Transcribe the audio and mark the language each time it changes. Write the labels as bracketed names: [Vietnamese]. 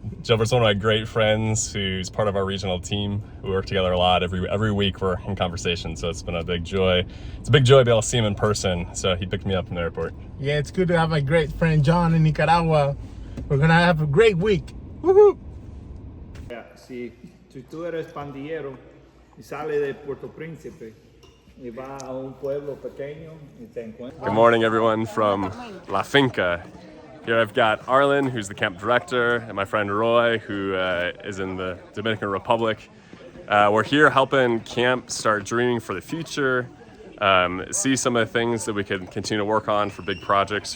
[English] Gilbert's one of my great friends who's part of our regional team. We work together a lot. Every week we're in conversation, so it's been a big joy. It's a big joy to be able to see him in person, so he picked me up from the airport. Yeah, it's good to have my great friend John in Nicaragua. We're going to have a great week. Woohoo! [Spanish] Si tú eres pandillero y sale de Puerto Príncipe y va a un pueblo pequeño y te encuentras. [English] Good morning, everyone, from La Finca. Here I've got Arlen, who's the camp director, and my friend Roy, who is in the Dominican Republic. We're here helping camp start dreaming for the future, see some of the things that we can continue to work on for big projects.